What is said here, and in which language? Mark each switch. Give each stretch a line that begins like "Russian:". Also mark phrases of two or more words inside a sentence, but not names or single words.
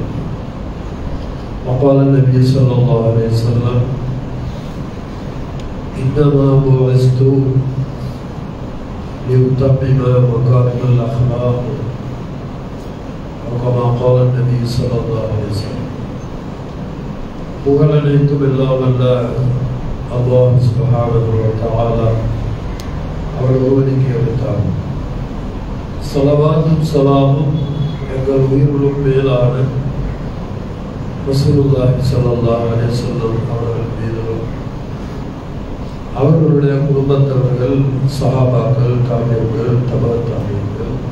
Arabic: وقال النبي صلى الله عليه وسلم: إنما بعثت لأتمم مكارم الأخلاق، وكما قال النبي صلى الله عليه وسلم.
Tamil: புகழ் அனைத்தும் எல்லாம் அல்ல அல்லாஹ்
Arabic: سبحانه وتعالى
Tamil: அவர் ஒருவனுக்கு எடுத்தார். ஸலவாத்தும் ஸலாமும் எங்கள் உயிர்களும் மேலான ரசூலுல்லாஹி
Arabic: صلى الله عليه وسلم
Tamil: அவர்கள் மீதும் அவர்களுடைய குடும்பத்தவர்கள், சஹாபாக்கள், தாபியீன்கள், தபஅத் தாபியீன்கள்,